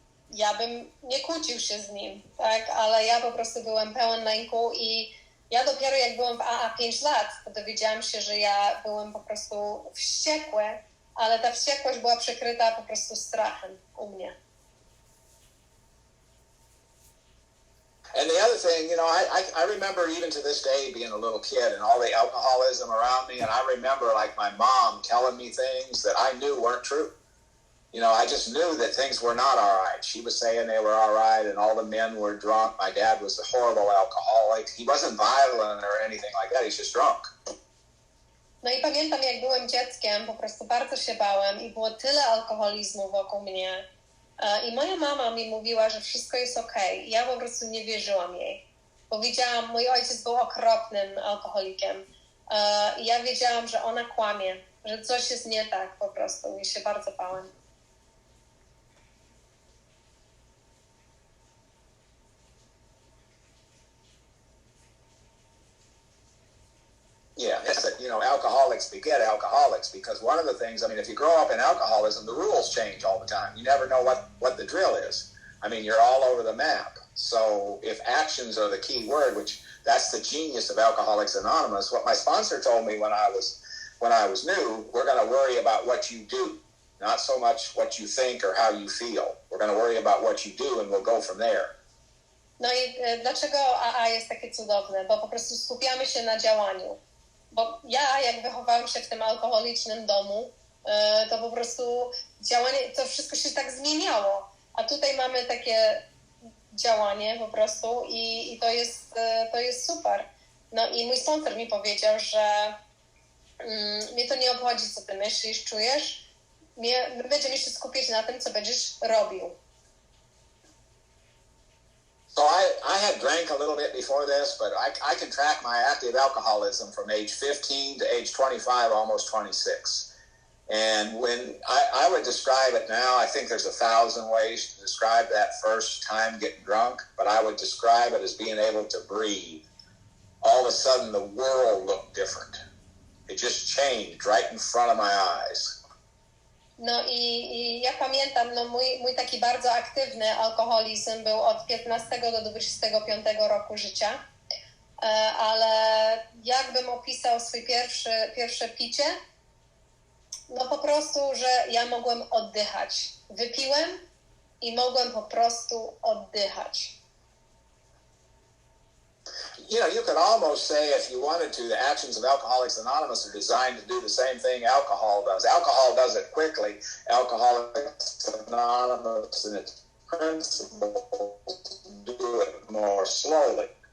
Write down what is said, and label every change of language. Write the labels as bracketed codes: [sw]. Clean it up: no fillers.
[pl] Ja bym nie kłócił się z nim, tak? Ale ja po prostu byłem pełen lęku i ja dopiero jak byłem w AA 5 lat, to dowiedziałam się, że ja byłem po prostu wściekły, ale ta wściekłość była przykryta po prostu strachem u mnie. [en] And the other thing, I remember even to this day being a little kid and all the alcoholism around me, and I remember like my mom telling me things that I knew weren't true. I just knew that things were not all right. She was saying they were all right and all the men were drunk. My dad was a horrible alcoholic. He wasn't violent or anything like that. He's just drunk. [pl] No i pamiętam, jak byłem dzieckiem, po prostu bardzo się bałem i było tyle alkoholizmu wokół mnie. I moja mama mi mówiła, że wszystko jest okej. Ja po prostu nie wierzyłam jej. Bo widziałam, mój ojciec był okropnym alkoholikiem. I ja wiedziałam, że ona kłamie, że coś jest nie tak po prostu. I się bardzo bałem. [en] Yeah, that's that, alcoholics beget alcoholics because one of the things, if you grow up in alcoholism, the rules change all the time. You never know what the drill is. You're all over the map. So if actions are the key word, which that's the genius of Alcoholics Anonymous, what my sponsor told me when I was new, we're going to worry about what you do, not so much what you think or how you feel. We're going to worry about what you do and we'll go from there. [pl] No i dlaczego AA jest takie cudowne? Bo po prostu skupiamy się na działaniu. Bo ja, jak wychowałam się w tym alkoholicznym domu, to po prostu działanie, to wszystko się tak zmieniało. A tutaj mamy takie działanie po prostu i to jest super. No i mój sponsor mi powiedział, że mnie to nie obchodzi, co ty myślisz, czujesz. My będziemy się skupiać na tym, co będziesz robił. [en] So I had drank a little bit before this, but I can track my active alcoholism from age 15 to age 25, almost 26. And when I would describe it now, I think there's 1,000 ways to describe that first time getting drunk, but I would describe it as being able to breathe. All of a sudden, the world looked different. It just changed right in front of my eyes. [pl] No i ja pamiętam, mój taki bardzo aktywny alkoholizm był od 15 do 25 roku życia, ale jakbym opisał swój pierwsze picie, no po prostu, że ja mogłem oddychać. Wypiłem i mogłem po prostu oddychać. [en] You could almost say, if you wanted to, the actions of Alcoholics Anonymous are designed to do the same thing alcohol does. Alcohol does it quickly. Alcoholics Anonymous in its principles do it more slowly.